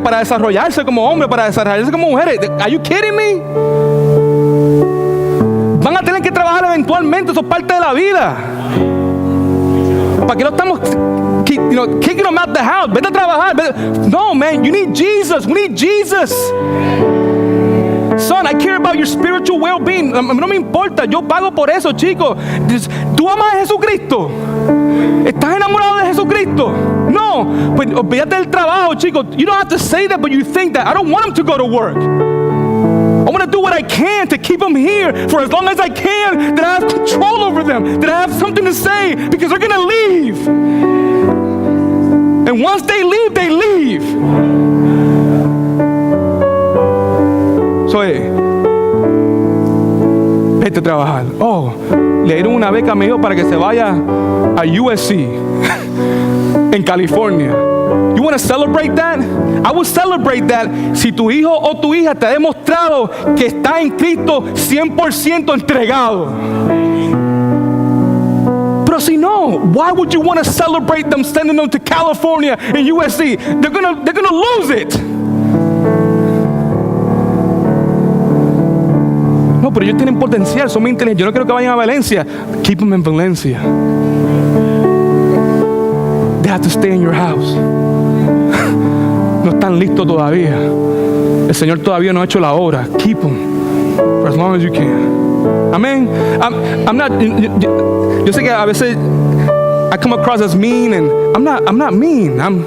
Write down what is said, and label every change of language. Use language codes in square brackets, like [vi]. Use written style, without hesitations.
[es] Para desarrollarse como hombres, para desarrollarse como mujeres. [en] Are you kidding me? [es] Van a tener que trabajar eventualmente, eso es parte de la vida. ¿Para qué no estamos [en] kicking them out the house? [es] Vete a trabajar. [en] No, man, you need Jesus. We need Jesus. Son, I care about your spiritual well-being. [es] No me importa, yo pago por eso, chicos. ¿Tú amas a Jesucristo? ¿Estás enamorado de Jesucristo? No, pues olvídate del trabajo, chicos. [en] You don't have to say that, but you think that. I don't want him to go to work. I want to do what I can to keep them here for as long as I can, that I have control over them, that I have something to say, because they're going to leave. And once they leave, they leave. [es] So, vete a trabajar. Oh, le dieron una beca a mi hijo para que se vaya a USC en California. [en] You want to celebrate that? [es] I will celebrate that si tu hijo o tu hija te ha demostrado que está en Cristo 100% entregado. Pero si no, [en] why would you want to celebrate them sending them to California and USC? They're gonna lose it. [es] No, pero ellos tienen potencial, son muy inteligentes. Yo no quiero que vayan a Valencia. [en] Keep them in Valencia. They have to stay in your house. [es] No están listos todavía. El Señor todavía no ha hecho la obra. [en] Keep them for as long as you can. [es] Amén. [en] I'm not. [es] Yo sé que a veces [en] I come across as mean, and I'm not mean.